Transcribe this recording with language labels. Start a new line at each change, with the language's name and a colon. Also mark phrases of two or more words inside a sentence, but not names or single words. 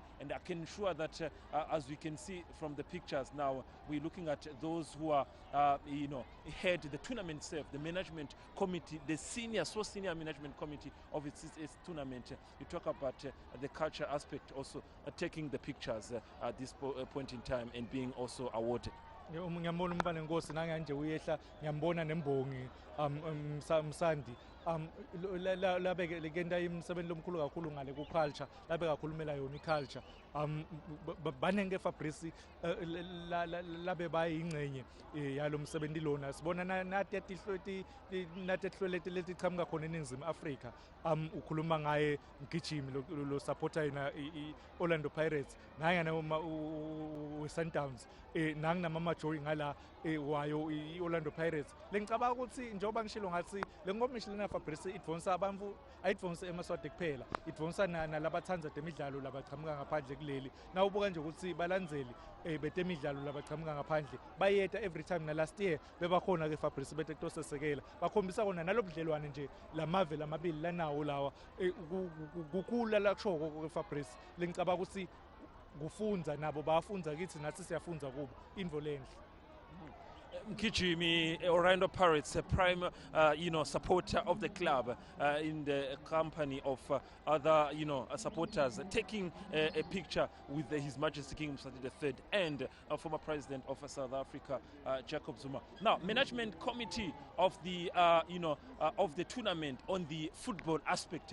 English: And I can assure that as we can see from the pictures now, we're looking at those who are head the tournament itself, the management committee, the senior management committee of its tournament. You talk about the culture aspect, also taking the pictures at this point in time and being also awarded.
Swati: Ngiyambona umfana Nkosi nanganje uyehla ngiyambona nembongi Msandi labe lekenda imsebenzi lomkhulu kakhulu ngale ku culture labe kakhulumela yona I culture banenge Fabrice labe bayingcenye yalo msebenzi lona sibona nathi etihlweleti letichamuka khona eNingizimu Afrika ukhuluma ngaye Mgijimi lo supporter yena Orlando Pirates nangana Sundowns nanginama Joy ngala wayo Orlando Pirates lengicabanga ukuthi njengoba ngishilo ngathi lengomishilana Fabrice idvonsa abantu ayidvonsa eMaswati kuphela idvonsa nalabathanza temidlalo labachamuka ngaphandle kuleli nawubuka nje ukuthi balandzeli betemidlalo labachamuka ngaphandle bayeta
English: every time
Swati: na
English: last year
Swati: bebakhona ke Fabrice betekutosesekela bakhombisa kona nalobudlelwane nje lamave lamabili lanawo lawa kukhula la kushoko ke Fabrice lengicabanga ukuthi kufunza nabo bayafunza kithi nathi siyafunza kubo info lenhle. Mgijimi,
English: Orlando Pirates, a prime, supporter of the club in the company of other, supporters, taking a picture with His Majesty King Mswati III and former President of South Africa, Jacob Zuma. Now, management committee of the, of the tournament on the football aspect.